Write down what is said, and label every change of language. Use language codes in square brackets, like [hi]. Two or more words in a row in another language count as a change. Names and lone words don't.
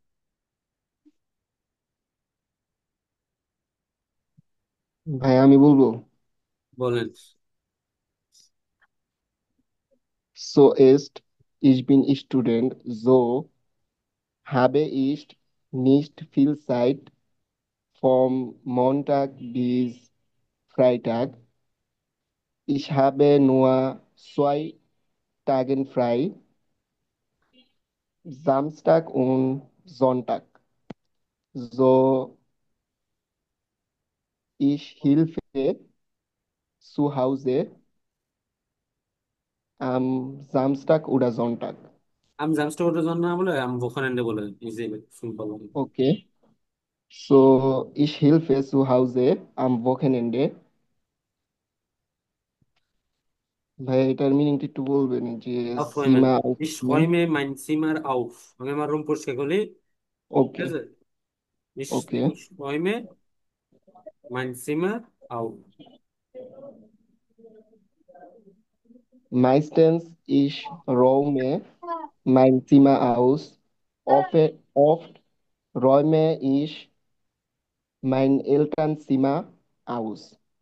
[bn] ভাই আমি বলবো। বলেন। [de] So ist, ich bin Student, so habe ich nicht viel Zeit vom Montag bis Freitag. Ich habe nur 2 Tage frei, Samstag und Sonntag. So, ich helfe zu Hause am Samstag oder Sonntag. [bn] আমি জামস্টার জন্য না বলে আমি ওখানে বলে ইজি সিম্পল। [de] Okay. So, ich helfe zu Hause am Wochenende. [bn] ভাই এটার মিনিংটা একটু বলবেন যে [de] Aufräumen. [bn] সীমা [de] Ich [bn] সীমা? [de] räume mein Zimmer auf. [bn] আমি আমার রুম পরিষ্কার করি, ঠিক ওকে আছে? [de] Ich, [bn] ওকে। [de] ich räume mein Zimmer auf. Meistens ich räume mein Zimmer aus. Oft räume ich mein Elternzimmer aus.